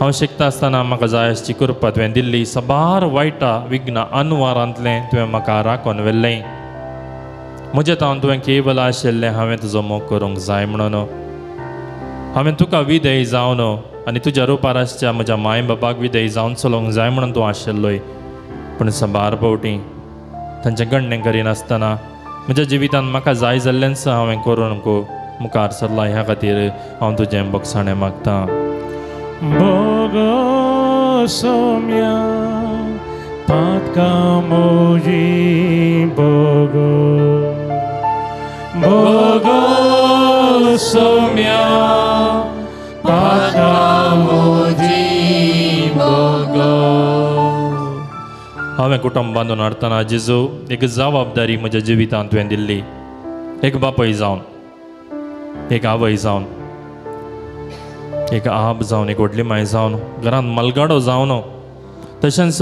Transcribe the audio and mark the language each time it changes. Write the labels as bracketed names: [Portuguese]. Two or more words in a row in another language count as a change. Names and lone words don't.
[Konkani] हांव शिकता आसतना म्हाका जाय आसची कृपा तुवें दिल्ली सबार वायटा विघ्ना अनवारांतलें तुवें म्हाका राखून व्हेल्लें म्हजें तावन तुवें केवल आशिल्लें हांवें तुजो मोग करूंक जाय म्हणून हांवें तुका विधेय जावन आनी तुज्या रुपार आसच्या म्हज्या माय बापाक विधेय जावन चलोवंक जाय म्हणून तूं आशिल्लोय पूण सबार फावटी तांचें गणनें करिनासतना म्हज्या जिवितांत म्हाका जाय जाल्लेंच हांवें करूंक मुखार सरला ह्या खातीर हांव तुजें बगसाणें मागतां Bogo somia patka moji bogo Bogo somia patka moji bogo हांवें कुटुंब बांदून हाडटना जेजू एक जबाबदारी म्हज्या जिवितांत तुवें दिल्ली एक बापय जावन एक आवय जावन एक आप जावन एक व्हडली माय जावन घरांत मलगाडो जावन तशेंच